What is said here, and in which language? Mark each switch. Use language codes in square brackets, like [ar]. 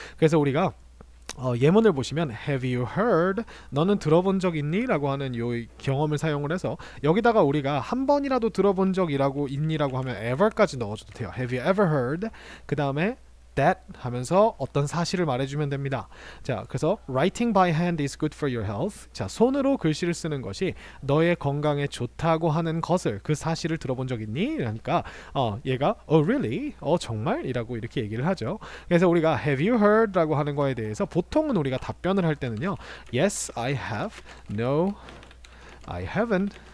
[ko] 그래서 우리가 예문을 보시면 [en] Have you heard? [ko] 너는 들어본 적 있니? 라고 하는 이 경험을 사용을 해서 여기다가 우리가 한 번이라도 들어본 적이라고 있니라고 하면 ever까지 넣어줘도 돼요. [en] Have you ever heard? [ko] 그 다음에 that 하면서 어떤 사실을 말해주면 됩니다. 자, 그래서 [en] writing by hand is good for your health. [ko] 자, 손으로 글씨를 쓰는 것이 너의 건강에 좋다고 하는 것을 그 사실을 들어본 적 있니? 그러니까 얘가 [en] really? [ko] 정말? 이라고 이렇게 얘기를 하죠. 그래서 우리가 have you heard?라고 하는 거에 대해서 보통은 우리가 답변을 할 때는요. [en] Yes, I have. No, I haven't.